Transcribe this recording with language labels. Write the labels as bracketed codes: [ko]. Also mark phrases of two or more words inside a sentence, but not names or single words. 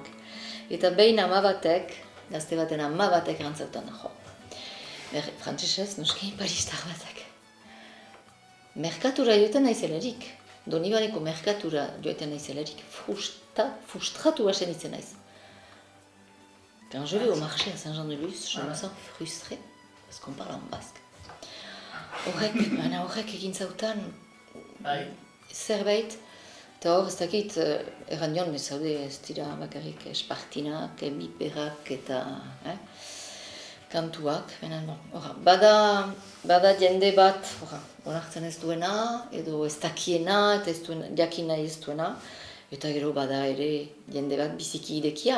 [eu] Eta behin ama batek, gazte baten ama batek erantzautan, frantsesez, noski, paristar batek. Merkatura joetan naizelarik, Donibaneko merkatura joetan naizelarik, frustratu hasen itzen naiz. [fr] Quand je vais au marché à Saint-Jean-de-Luz, je me sens frustrée, parce qu'on parle en basque. [eu] Horrek egin zautan zerbait, eta hor ez dakit erran joan bezaude ez dira bakarrik espartinak, biperak eta kantuak. Bada jende bat onartzen ez duena, edo ez dakiena, eta jakin nahi ez duena, eta gero bada ere jende bat biziki idekia.